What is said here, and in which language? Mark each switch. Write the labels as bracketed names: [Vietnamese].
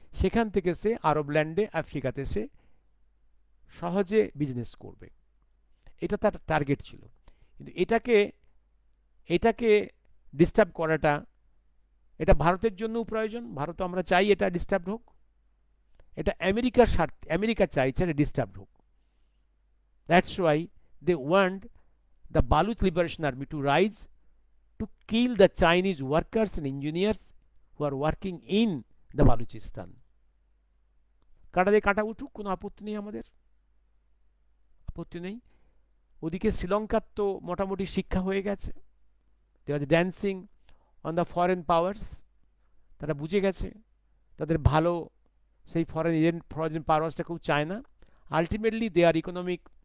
[Bangla] সেখান থেকে সে আরব ল্যান্ডে, আফ্রিকাতে সে সহজে বিজনেস করবে। এটা তার টার্গেট ছিল। কিন্তু এটাকে ডিস্টার্ব করাটা, এটা ভারতের জন্যও প্রয়োজন। ভারত আমরা চাই এটা ডিস্টার্ব হোক। এটা আমেরিকার স্বার্থে, আমেরিকা চাইছে এটা ডিস্টার্ব হোক। [English] That's why they want the Baluch liberation army to rise to kill the Chinese workers and engineers who are working in the Baluchistan. [Bangla] কাটা দিয়ে কাটা উঠুক, কোনো আপত্তি নেই, আমাদের আপত্তি নেই। ওদিকে শ্রীলঙ্কার তো মোটামুটি শিক্ষা হয়ে গেছে, [English] They was dancing on the foreign powers. [Bangla] তারা বুঝে গেছে তাদের ভালো সেই ফরেন পাওয়ার্সটা কেউ চায় না। [English] ultimately they are economic